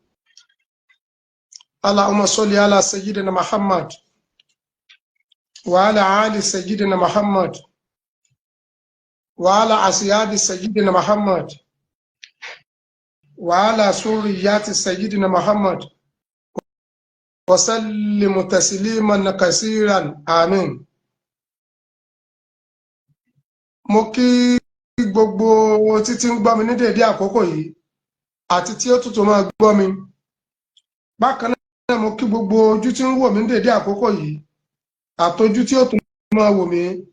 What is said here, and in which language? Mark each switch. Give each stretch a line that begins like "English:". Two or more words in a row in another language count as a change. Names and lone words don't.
Arabic: اللهم صل على سيدنا محمد وعلى آل سيدنا محمد وعلى أصحاب سيدنا محمد وعلى ذريات سيدنا محمد وسلم تسليما كثيرا آمين.
Yoruba: Mo kí gbogbo títí ń gbọ́ mi ní dédé àkókò yìí àti tí ó tuntun máa gbọ́ mi. Bákan náà mo kí gbogbo ojú tí ń wò mí ní dédé àkókò yìí àtojú tí ó tún máa wò mí.